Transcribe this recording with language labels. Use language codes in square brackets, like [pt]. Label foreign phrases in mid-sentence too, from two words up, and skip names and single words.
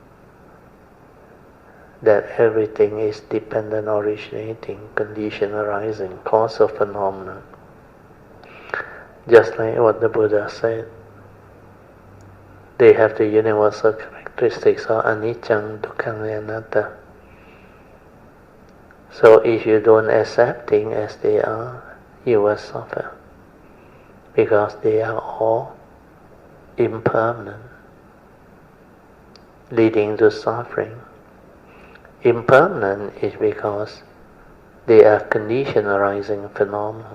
[en] That everything is dependent, originating, condition arising, cause of phenomena. Just like what the Buddha said, they have the universal characteristics of anicca, dukkha, and anatta. So if you don't accept things as they are, you will suffer, because they are all impermanent, leading to suffering. Impermanent is because they are condition arising phenomena.